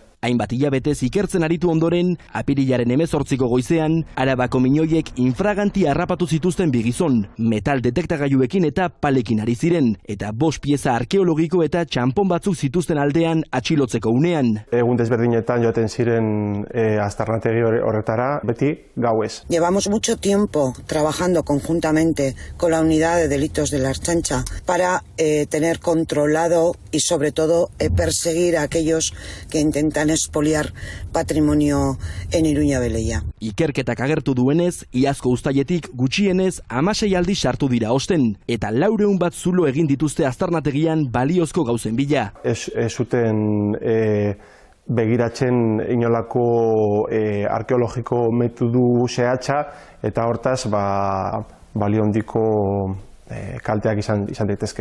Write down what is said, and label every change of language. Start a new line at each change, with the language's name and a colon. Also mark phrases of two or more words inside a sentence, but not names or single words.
Basque: Hainbat hilabetez ikertzen aritu ondoren, apirilaren 18ko goizean, Arabako minoiek infraganti harrapatu zituzten 2 gizon, metal detektagailuekin eta palekin ari ziren, eta 5 pieza arkeologiko eta txanpon batzuk zituzten aldean atxilotzeko unean. Egun desberdinetan joaten ziren aztarnategi horretara, beti gauez.
Spanish: Llevamos mucho tiempo trabajando conjuntamente con la unidad de delitos de la Ertzaintza para tener controlado y sobre todo perseguir a aquellos que intentan expoliar patrimonio en Iruña Beleia.
Basque: Ikerketak agertu duenez, iazko uztailetik gutxienez 16 aldi sartu dira osten, eta 400 bat zulo egin dituzte aztarnategian baliozko gauzen bila. Ez zuten begiratzen inolako arkeologiko metodu zehatza eta hortaz balio handiko kalteak izan daitezke.